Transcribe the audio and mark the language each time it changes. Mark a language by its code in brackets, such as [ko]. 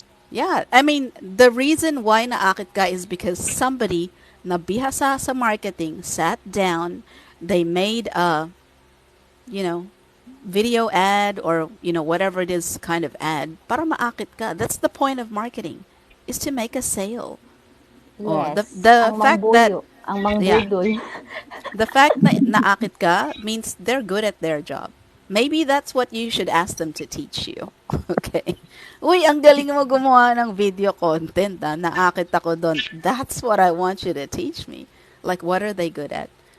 [en] Yeah, I mean, the reason why naakit ka is because somebody [tl] na bihasa sa marketing [en] sat down, they made a, video ad or, whatever it is kind of ad [tl] para maakit ka. [en] That's the point of marketing, is to make a sale. Oh, Yes. the [tl] Ang [en] fact that [tl] mangbuyo. Ang mangbudol. [en] the fact [tl] na naakit ka [en] means they're good at their job. Maybe that's what you should ask them to teach you. Okay. [tl] Uy, ang galing mo gumawa ng video content, naakit ako doon. [en] That's what I want you to teach me. Like, what are they good at?